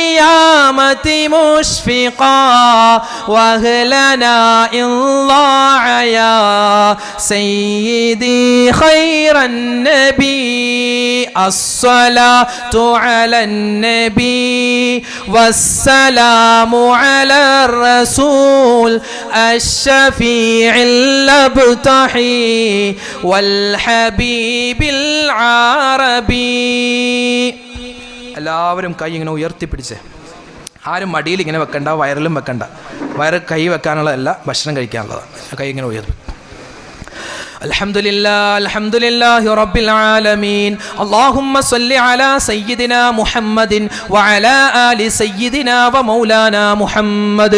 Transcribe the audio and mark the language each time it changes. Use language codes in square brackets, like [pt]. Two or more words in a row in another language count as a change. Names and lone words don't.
[ar] القيامة مشفقا وأهلنا إن ضاع يا سيدي خير النبي الصلاة على النبي والسلام على الرسول الشفيع الابتحي والحبيب العربي. [ml] എല്ലാവരും കൈ ഇങ്ങനെ ഉയർത്തിപ്പിടിച്ച്, ആരും മടിയിൽ ഇങ്ങനെ വെക്കണ്ട, വയറിലും വെക്കണ്ട. വയറ് കൈ വെക്കാനുള്ളതല്ല, ഭക്ഷണം കഴിക്കാനുള്ളതാണ്. കൈ ഇങ്ങനെ ഉയർത്തി. [ar] الحمد لله رب العالمين. اللهم صل على سيدنا محمد وعلى آل سيدنا ومولانا محمد.